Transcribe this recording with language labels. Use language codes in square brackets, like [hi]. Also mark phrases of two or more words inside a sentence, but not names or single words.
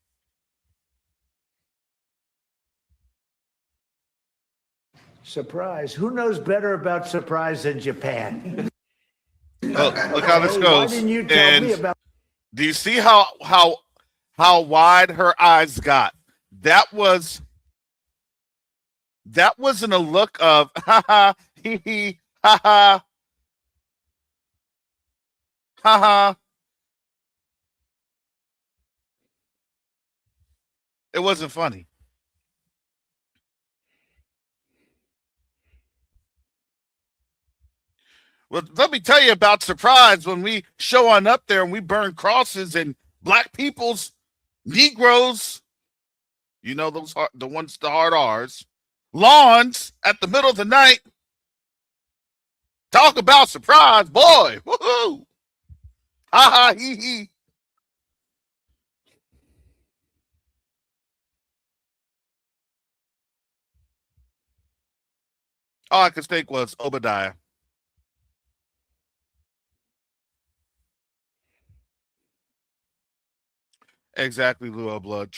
[en] Surprise. Who knows better about surprise than Japan? Look how this goes. Why didn't you tell me about? Do you see how wide her eyes got? That wasn't a look of ha ha hee hee ha ha ha ha. It wasn't funny. Well, let me tell you about surprise when we show on up there and we burn crosses and black people's Negroes, you know, those are the ones, the hard R's, lawns at the middle of the night. Talk about surprise, boy. Woohoo. Ha ha hee hee. All I could think was Obadiah. Exactly, Luo Blood.